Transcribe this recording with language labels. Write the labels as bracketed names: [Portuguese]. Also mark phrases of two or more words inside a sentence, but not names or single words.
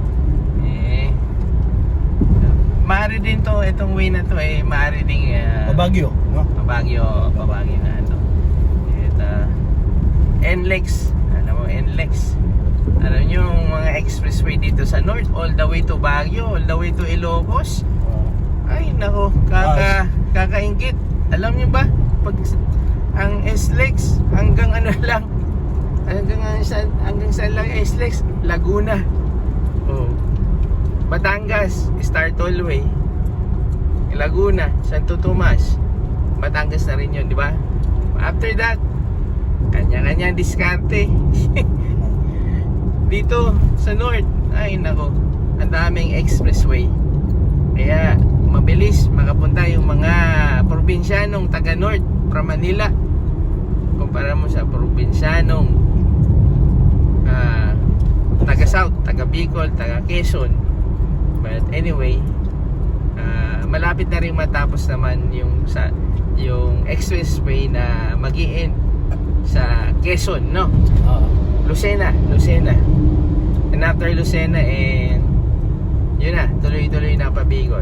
[Filipino] Maaari din to, itong way na to maaari ding Baguio, no? Baguio na ito. Ito NLEX. Alam mo, NLEX. Alam nyo yung mga expressway dito sa North, [English] all the way to Baguio, all the way to Ilocos. [Filipino] Ay nako, kakaingit. Alam nyo ba, pag ang SLEX hanggang ano lang, hanggang saan lang SLEX? Laguna. Batangas, Star Tollway. Laguna, Santo Tomas. Batangas na rin yun, di ba? [English] After that, [Filipino] kanya-kanya diskarte. Dito sa North, ay nako, ang daming expressway. Kaya mabilis makapunta yung mga probinsyanong taga North from Manila. Kumpara mo sa probinsyanong taga South, taga Bicol, taga Quezon. [English] But anyway, [Filipino] malapit na rin matapos naman yung expressway na mag-i-end sa Quezon, no? Lucena. [English] And after [Filipino] Lucena, yun na, tuloy-tuloy na pa Bicol.